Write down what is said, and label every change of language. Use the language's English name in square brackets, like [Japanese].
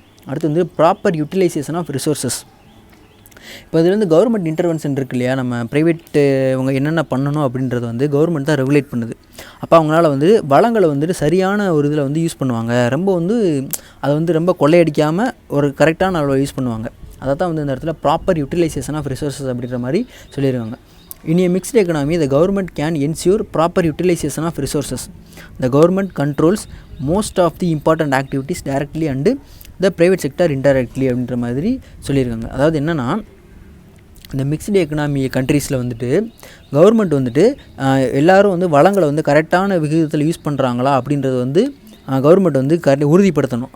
[Tamil] அடுத்து வந்து [English] Proper utilisation of resources. [Tamil] இப்போ இதில் வந்து கவர்மெண்ட் இன்டர்வென்ஷன் இருக்கு இல்லையா, நம்ம ப்ரைவேட்டு அவங்க என்னென்ன பண்ணணும் அப்படின்றது வந்து கவர்மெண்ட் தான் ரெகுலேட் பண்ணுது. அப்போ அவங்களால வந்து வளங்களை வந்துட்டு சரியான ஒரு இதில் வந்து யூஸ் பண்ணுவாங்க, ரொம்ப வந்து அதை வந்து ரொம்ப கொள்ளையடிக்காமல் ஒரு கரெக்டான அளவில் யூஸ் பண்ணுவாங்க. அதை தான் வந்து இந்த இடத்துல [English] proper utilisation of resources [Tamil] அப்படின்ற மாதிரி சொல்லியிருக்காங்க. [English] In a mixed economy, the government can ensure proper utilization of resources. The government controls most of the important activities directly and the private sector indirectly [Tamil] அப்படின்ற மாதிரி சொல்லியிருக்காங்க. அதாவது என்னென்னா, இந்த மிக்ஸ்டு எக்கனாமி கண்ட்ரீஸில் வந்துட்டு கவர்மெண்ட் வந்துட்டு எல்லோரும் வந்து வளங்களை வந்து கரெக்டான விகிதத்தில் யூஸ் பண்ணுறாங்களா அப்படின்றது வந்து கவர்மெண்ட் வந்து உறுதிப்படுத்தணும்.